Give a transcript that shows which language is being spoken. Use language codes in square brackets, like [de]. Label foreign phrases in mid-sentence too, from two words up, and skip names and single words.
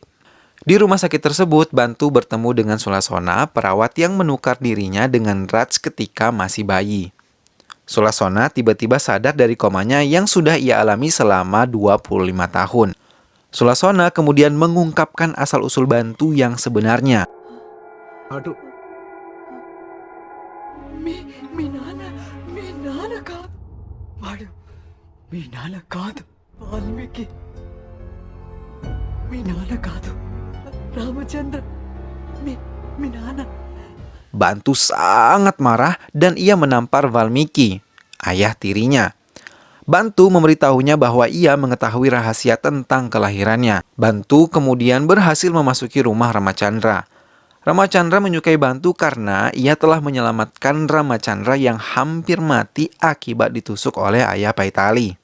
[id] Di rumah sakit tersebut, Bantu bertemu dengan Sulasona, perawat yang menukar dirinya dengan Raj ketika masih bayi. Sulasona tiba-tiba sadar dari komanya yang sudah ia alami selama 25 tahun. Sulasona kemudian mengungkapkan asal-usul Bantu yang sebenarnya. Aduh. [te] మీ నాన్న కాదు వాల్మీకి మీ నాన్న కాదు రామచంద్ర మీ నాన్న. [id] Bantu sangat marah dan ia menampar Valmiki, ayah tirinya. Bantu memberitahunya bahwa ia mengetahui rahasia tentang kelahirannya. Bantu kemudian berhasil memasuki rumah Ramachandra. Ramachandra menyukai Bantu karena ia telah menyelamatkan Ramachandra yang hampir mati akibat ditusuk oleh ayah Paitali.